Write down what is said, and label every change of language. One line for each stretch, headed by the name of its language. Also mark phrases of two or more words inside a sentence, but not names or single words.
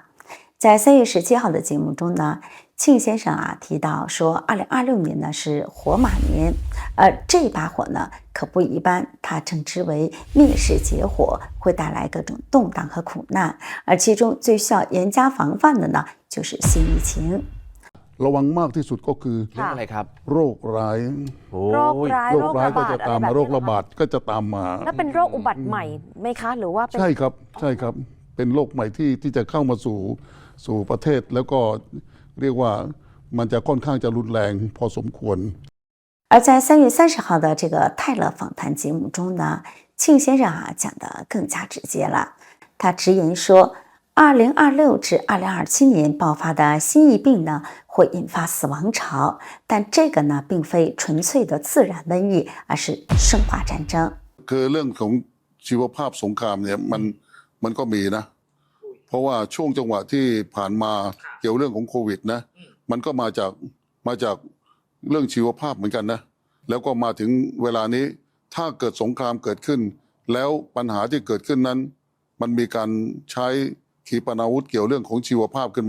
Chinese: 在3月17号的节目中呢，庆先生提到说2026年呢是火马年，这把火呢可不一般，他称之为灭世劫火，会带来各种动荡和苦难，而其中最需要严加防范的呢就是新疫情。
Thai: ระวังมากที่สุดก็คือ อะไรครับ โรคร้าย โรคร้าย ก็จะตามมาโรคระบาดก็จะตามมา แล้วเป็นโรคอุบัติใหม่ไหมคะหรือว่า ใช่ครับเป็นโรคใหม่ที่จะเข้ามาสู่ประเทศแล้วก็เรียกว่ามันจะค่อนข้างจะรุนแรงพอสมควร。
Chinese: 而在3月30号的这个泰勒访谈节目中呢，庆先生讲得更加直接了。他直言说 2026至2027年爆发的新疫病呢，会引发死亡潮，但这个呢，并非纯粹的自然瘟疫，而是生化战争。
Thai: คือเรื่องของชีวภาพสงครามเนี่ยมันก็มีนะเพราะว่าช่วงจังหวะที่ผ่านมาเกี่ยวเรื่องของโควิดนะมันก็มาจากเรื่องชีวภาพเหมือนกันนะแล้วก็มาถึงเวลานี้ถ้าเกิดสงครามเกิดขึ้นแล้วปัญหาที่เกิดขึ้นนั้นมันมีการใช้ขีปนาวุธเกี่ยวเรื่องของชีวภาพขึ้นมา